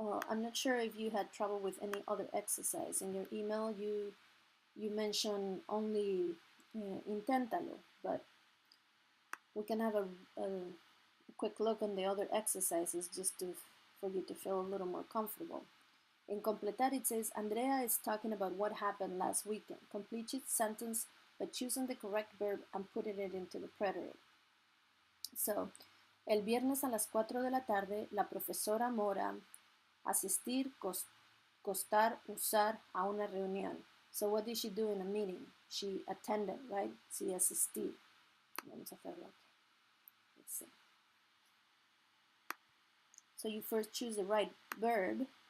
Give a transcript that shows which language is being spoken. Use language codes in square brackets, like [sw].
[en] I'm not sure if you had trouble with any other exercise. In your email, you mentioned only Inténtalo, but we can have a quick look on the other exercises just for you to feel a little more comfortable. In completar, it says, Andrea is talking about what happened last weekend. Complete each sentence by choosing the correct verb and putting it into the preterite. [es] So, el viernes a las 4 de la tarde, la profesora Mora asistir, costar, usar a una reunión. [en] So what did she do in a meeting? She attended, right? [es] Sí, asistir. Vamos a hacerlo aquí. [en] Let's see. So you first choose the right verb.